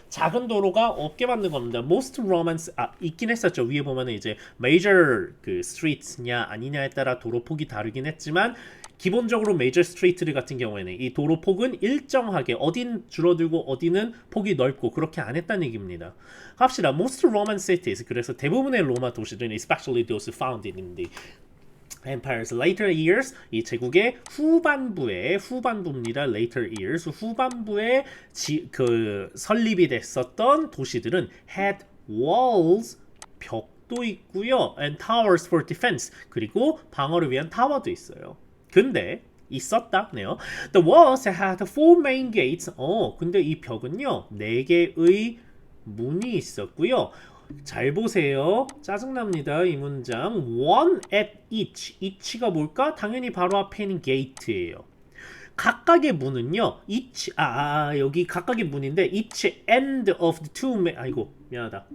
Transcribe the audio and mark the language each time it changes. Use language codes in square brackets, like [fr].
[ko] 작은 도로가 없게 만든 겁니다. [en] Most Romans [ko] 있긴 했었죠. 위에 보면은 이제 major streets냐 아니냐에 따라 도로폭이 다르긴 했지만 기본적으로 메이저 스트리트 같은 경우에는 이 도로폭은 일정하게 어딘 줄어들고 어디는 폭이 넓고 그렇게 안 했다는 얘기입니다. 합시다. [en] Most Roman cities, [ko] 그래서 대부분의 로마 도시들은 [en] especially those founded in the Empire's later years, [ko] 이 제국의 후반부입니다. [en] later years, [ko] 후반부에 설립이 됐었던 도시들은 [en] had walls, [ko] 벽도 있고요, [en] and towers for defense, [ko] 그리고 방어를 위한 타워도 있어요. 근데 있었다네요. [en] The walls had four main gates. [ko] 근데 이 벽은요 4개의 문이 있었고요. 잘 보세요. 짜증납니다. 이 문장. [en] One at each. [ko] each가 뭘까? 당연히 바로 앞에 있는 gate예요. 각각의 문은요. each 여기 각각의 문인데 [en] each end of the two [ko] 아이고 미안하다.